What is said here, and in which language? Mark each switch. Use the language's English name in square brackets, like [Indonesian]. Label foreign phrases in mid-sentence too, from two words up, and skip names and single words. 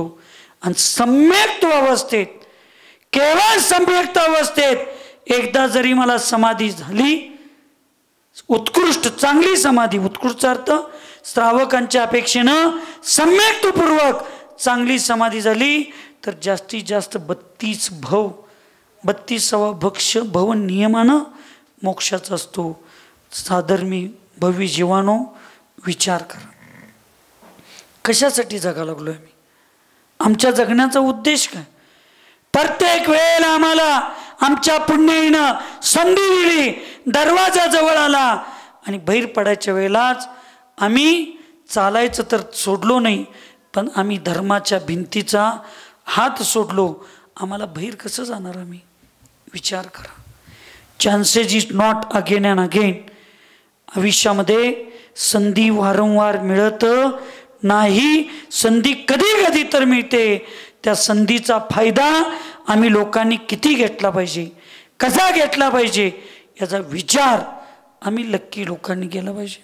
[Marathi] आणि सम्यक्त अवस्थेत, केवळ सम्यक्त अवस्थेत एकदा जरी मला समाधी झाली, उत्कृष्ट चांगली समाधी, उत्कृष्ट अर्थ श्रावकांच्या अपेक्षेनं सम्यक्तपूर्वक चांगली समाधी झाली तर जास्तीत जास्त 32 भव 32वा भक्ष भव नियमानं मोक्षाचा असतो. साधर्मी भव्य जीवानो विचार करा, कशासाठी जगा लागलो आम्ही, आमच्या जगण्याचा उद्देश काय. प्रत्येक वेळेला आम्हाला आमच्या पुण्याईनं संधी दिली, दरवाजा जवळ आला आणि बाहेर पडायच्या वेळेलाच आम्ही चालायचं तर सोडलो नाही, पण आम्ही धर्माच्या भिंतीचा हात सोडलो. आम्हाला बाहेर कसं जाणार आम्ही, विचार करा. [English] chances is not again and again. [Marathi] आयुष्यामध्ये संधी वारंवार मिळत नाही, संधी कधी कधी तर मिळते. त्या संधीचा फायदा आम्ही लोकांनी किती घेतला पाहिजे, कसा घेतला पाहिजे याचा विचार आम्ही लक्की लोकांनी केला पाहिजे.